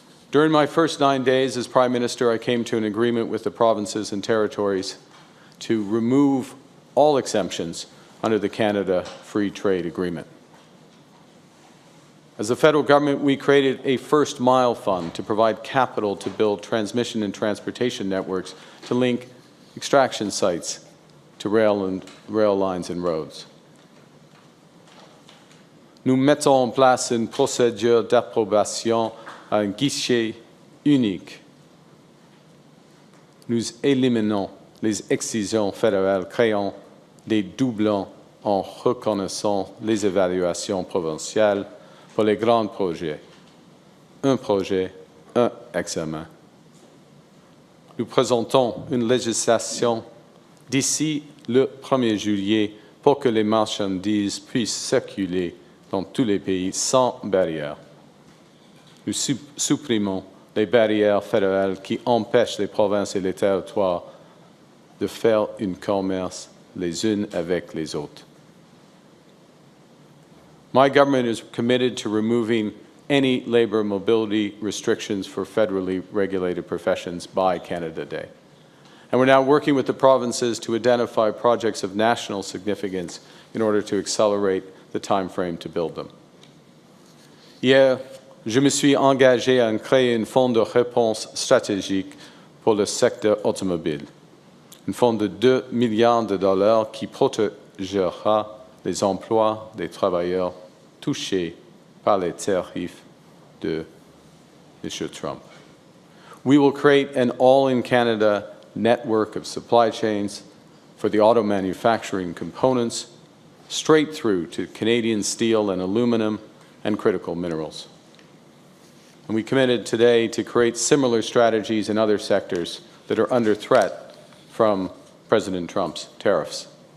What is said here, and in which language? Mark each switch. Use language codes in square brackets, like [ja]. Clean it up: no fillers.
[en] During my first 9 days as Prime Minister, I came to an agreement with the provinces and territories to remove all exemptions under the Canada Free Trade Agreement. As the federal government, we created a First Mile Fund to provide capital to build transmission and transportation networks to link extraction sites to rail lines and roads. [fr] nous mettons en place une procédure d'approbation à un guichet unique. Nous éliminons les excisions fédérales, créant des doublons en reconnaissant les évaluations provinciales pour les grands projets. Un projet, un examen. Nous présentons une législation d'ici le 1er juillet pour que les marchandises puissent circuler dans tous les pays sans barrière. Nous supprimons les barrières fédérales qui empêchent les provinces et les territoires de faire un commerce les unes avec les autres. [en] My government is committed to removing any labor mobility restrictions for federally regulated professions by Canada Day. And we're now working with the provinces to identify projects of national significance in order to accelerate the time frame to build them. [fr] Hier, je me suis engagé à créer un fonds de réponse stratégique pour le secteur automobile, un fonds de 2 milliards de dollars qui protégera les emplois des travailleurs touchés par les tarifs de M. Trump. [en] We will create an all-in-Canada network of supply chains for the auto manufacturing components, straight through to Canadian steel and aluminum and critical minerals. And we committed today to create similar strategies in other sectors that are under threat from President Trump's tariffs.